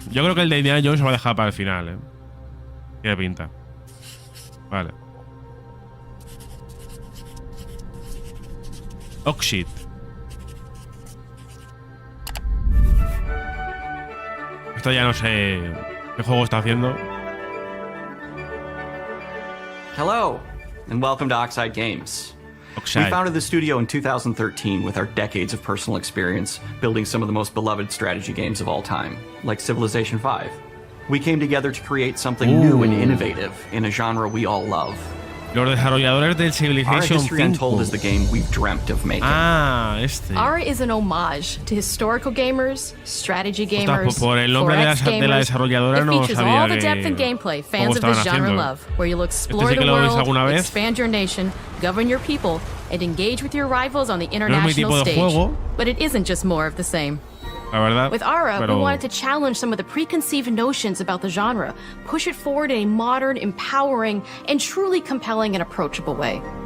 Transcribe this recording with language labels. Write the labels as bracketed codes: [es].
[es] Yo creo que el de Indiana Jones se va a dejar para el final, ¿eh? Tiene pinta. Vale. Oxid. Esto ya no sé qué juego está haciendo. [en] Hello, and welcome to Oxide Games. We founded the studio in 2013 with our decades of personal experience building some of the most beloved strategy games of all time, like Civilization V. We came together to create something new and innovative in a genre we all love. [es] Los desarrolladores del Civilization [en] Our History Untold is the game we've dreamt of making. ARA is an homage to historical gamers, strategy gamers, [es] por el nombre de la desarrolladora no [en] features [es] sabía [en] all the depth and gameplay fans of this genre love, where you'll explore the world, expand your nation, govern your people, and engage with your rivals on the international stage. But it isn't just more of the same. [es] La verdad, [en] with ARA, we wanted to challenge some of the preconceived notions about the genre, push it forward in a modern, empowering, and truly compelling and approachable way.